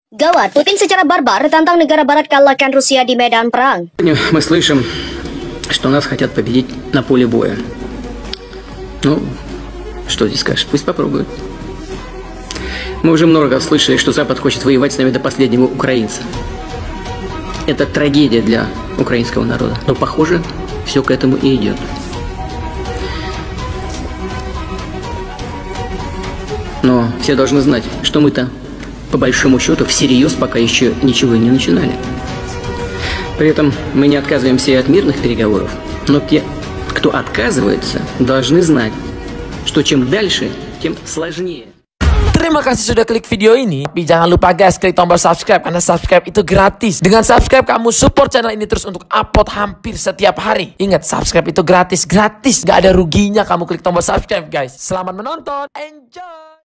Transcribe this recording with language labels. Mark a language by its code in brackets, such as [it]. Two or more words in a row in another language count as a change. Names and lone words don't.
[id] Gawat, Putin secara barbar tantang negara barat kalahkan Rusia di medan perang. [ru] Мы слышим, что нас хотят победить на поле боя. Ну, что здесь скажешь? Пусть попробуют. Мы уже много раз слышали, что Запад хочет воевать с нами до последнего украинца. Это трагедия для украинского народа. Но, похоже, все к этому и идет. Но все должны знать, что мы-то, по большому счету, всерьез пока еще ничего и не начинали. При этом мы не отказываемся и от мирных переговоров, но те, кто отказывается, должны знать, что чем дальше, тем сложнее. [id] Terima kasih sudah klik video ini. Tapi jangan lupa guys, klik tombol subscribe karena subscribe itu gratis. Dengan subscribe kamu support channel ini terus untuk upload hampir setiap hari. Ingat, subscribe itu gratis, gak ada ruginya kamu klik tombol subscribe guys. Selamat menonton, enjoy.